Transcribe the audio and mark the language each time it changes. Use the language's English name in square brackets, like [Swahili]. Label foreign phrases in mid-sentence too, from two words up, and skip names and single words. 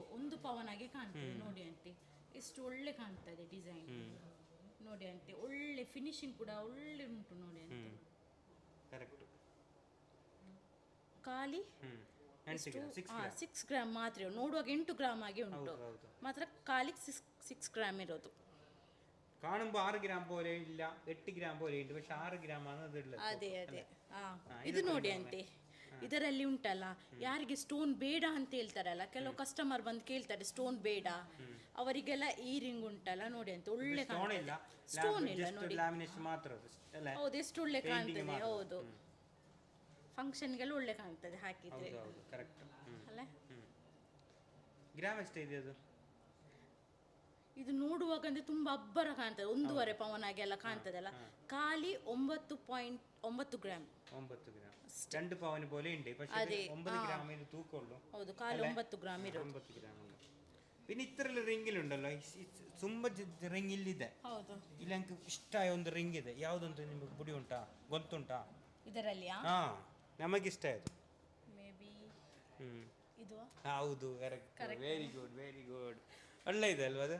[Kannada] ಒಂದು ಪವನಾಗೆ ಕಾಣ್ತದೆ ನೋಡಿ ಅಂತೆ. ಎಷ್ಟು ಒಳ್ಳೆ ಕಾಣ್ತದೆ ಡಿಸೈನ್ ನೋಡಿ ಅಂತೆ. ಒಳ್ಳೆ ಫಿನಿಶಿಂಗ್ ಕೂಡ ಒಳ್ಳೆ ಉಂಟು ನೋಡಿ ಅಂತೆ. ಕರೆಕ್ಟ್. ಖಾಲಿ 6 ಗ್ರಾಮ್ ಮಾತ್ರ, ನೋಡುವಾಗ 8 ಗ್ರಾಮ್ ಆಗಿ ಉಂಟು, ಮಾತ್ರ ಖಾಲಿ 6 ಗ್ರಾಮ್ ಇರೋದು. [Malayalam] കാണുമ്പോൾ 6 ഗ്രാം പോലെ ഇല്ല, 8 ഗ്രാം പോലെ ഉണ്ട്, പക്ഷെ 6 ഗ്രാം ആണ് ಇದುള്ളത്. [Kannada] ಅದೇ ಇದು ನೋಡಿ ಅಂತೆ. ಇದರಲ್ಲಿ ಉಂಟಲ್ಲ, ಯಾರಿಗೆ ಸ್ಟೋನ್ ಬೇಡ ಅಂತ ಹೇಳ್ತಾರಲ್ಲ, ಕೆಲವು ಕಸ್ಟಮರ್ ಬಂದು ಕೇಳ್ತಾರೆ ಸ್ಟೋನ್ ಬೇಡ, ಅವರಿಗೆಲ್ಲ ಈ ರಿಂಗ್ ಉಂಟಲ್ಲ ನೋಡಿ ಅಂತ. ಒಳ್ಳೆ ಕಾಣ್ತದೆ. ಸ್ಟೋನ್ ಇಲ್ಲ ನೋಡಿ, ಹೌದು, ಎಷ್ಟು ಒಳ್ಳೆ ಕಾಣ್ತದೆ. ಹೌದು, ಫಂಕ್ಷನ್ಗೆಲ್ಲ ಒಳ್ಳೆ ಕಾಣ್ತದೆ ಹಾಕಿದ್ರೆ ಅಲ್ಲ. ಗ್ರಾಮ್ ಎಷ್ಟು ಇದೆ ಅದು? ಇದು ನೋಡುವಾಗ ಅಂದ್ರೆ ತುಂಬಾ ಅಬ್ಬರ ಕಾಣ್ತದೆ, 1.5 ಪವನ್ ಆಗಿ ಎಲ್ಲ ಕಾಣ್ತದಲ್ಲ. ಖಾಲಿ 9.9 ಗ್ರಾಮ್. [Malayalam] 9 ಗ್ರಾಮ್ 2 ಪವನ್ പോലെ ഉണ്ട്, പക്ഷേ 9 ഗ്രാം ഇത് തൂക്കമുള്ളൂ. [Kannada] ಹೌದು, ಖಾಲಿ 9 ಗ್ರಾಮ್ ಇರೋದು. [Malayalam] 9 ಗ್ರಾಮ್ ഉണ്ട്. പിന്നെ ഇത്രയുള്ള റിംഗിലുണ്ടല്ലോ, [Kannada] ತುಂಬ ರಿಂಗ್ ಇಲ್ಲಿದೆ. ಹೌದು, ಇಲ್ಲಿ ನಂಗೆ ಇಷ್ಟമായ ಒಂದು ರಿಂಗ್ ಇದೆ. ಯಾವುದಂತ ನಿಮಗೆ ಬುಡಿ ಉಂಟಾ, ಗೊತ್ತುಂಟಾ? ಇದರಲ್ಲಿ ಹಾ, ನಮಗಿಷ್ಟ ಆಯ್ತು. [English] may be [Kannada] ಇದು. ಹೌದು, ಕರೆಕ್ಟ್. [English] very good, very good. [Kannada] ಒಳ್ಳೆ ಇದೆ ಅಲ್ವಾ ಅದು?